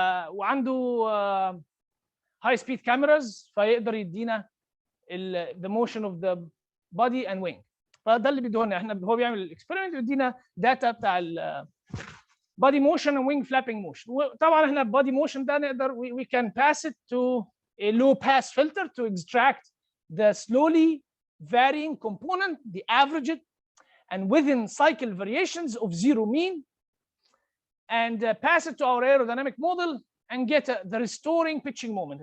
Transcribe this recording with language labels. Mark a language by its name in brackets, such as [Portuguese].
[Arabic] وعنده [English] high speed cameras [Arabic] فيقدر يدينا [English] the motion of the body and wing. [Arabic] فده اللي بيديه لنا. احنا هو بيعمل الاكسبيرمنت ويدينا داتا بتاع [English] body motion and wing flapping motion. [Arabic] طبعا احنا [English] body motion [Arabic] ده نقدر [English] we can pass it to a low pass filter to extract the slowly varying component, the average it, and within cycle variations of zero mean, and pass it to our aerodynamic model and get the restoring pitching moment.